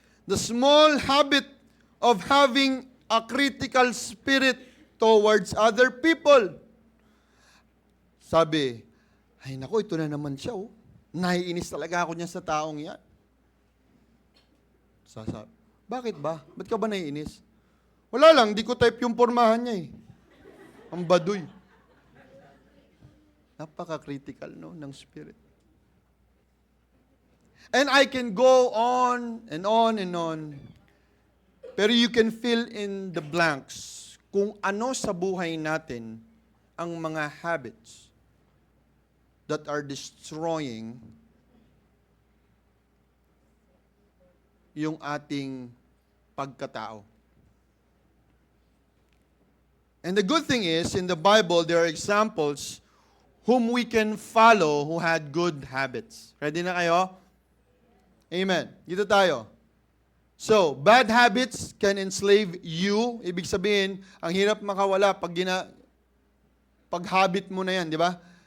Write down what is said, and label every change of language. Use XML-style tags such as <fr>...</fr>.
<en>The small habit of having a critical spirit towards other people.</en> <tl>Sabi, ay nako, ito na naman siya. Oh. Naiinis talaga ako niya sa taong yan. Sasabi, bakit ba? Ba't ka ba naiinis? Wala lang, di ko type yung pormahan niya eh. Ang baduy. Napaka-critical no, ng spirit.</tl> <en>And I can go on and on and on.</en> <tl>Pero</tl> <en>you can fill in the blanks</en> <tl>kung ano sa buhay natin ang mga</tl> <en>habits that are destroying</en> <tl>yung ating pagkatao.</tl> <en>And the good thing is, in the Bible, there are examples whom we can follow who had good habits.</en> <tl>Ready na kayo?</tl> <en>Amen.</en> <tl>Dito tayo.</tl> <en>So, bad habits can enslave you.</en> <tl>Ibig sabihin, ang hirap makawala pag habit mo na yan, di ba?</tl>